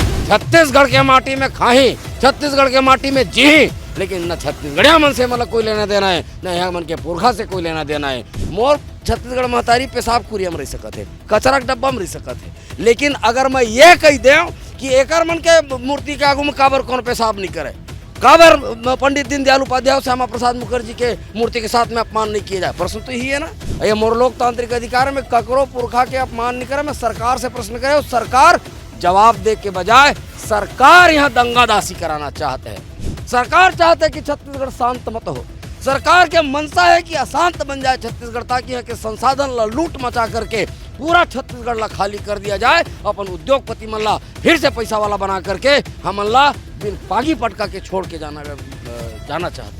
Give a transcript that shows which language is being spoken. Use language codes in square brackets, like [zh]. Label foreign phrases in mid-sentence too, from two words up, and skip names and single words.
[hne] छत्तीसगढ़ के माटी में खाही, छत्तीसगढ़ के माटी में जी, लेकिन न छत्तीसगढ़िया मन से मतलब कोई लेना देना है, न यहाँ मन के पुरखा से कोई लेना देना है। मोर छत्तीसगढ़ महतारी पेशाब कुरिया में रह सकत है, कचरा के डब्बा में रह सकत है, लेकिन अगर मैं ये कह दें कि एकर मन के मूर्ति के आगू में काबर कौन पेशाब नहीं करे, काबर पंडित दीनदयाल उपाध्याय और श्यामा प्रसाद मुखर्जी के मूर्ति के साथ में अपमान नहीं किया जाए, प्रश्न तो यही है ना। ये मोर लोकतांत्रिक अधिकार में ककरो पुरखा के अपमान नहीं करे, मैं सरकार से प्रश्न करे और सरकार जवाब दे के बजाय सरकार यहाँ दंगादासी कराना चाहते हैं। सरकार चाहते है कि छत्तीसगढ़ शांत मत हो, सरकार के मंशा है कि अशांत बन जाए छत्तीसगढ़, ताकि यहाँ के संसाधन ला लूट मचा करके पूरा छत्तीसगढ़ ला खाली कर दिया जाए, अपन उद्योगपति मन ला फिर से पैसा वाला बना करके हमन ला बिन पागी पटका के छोड़ के जाना चाहते।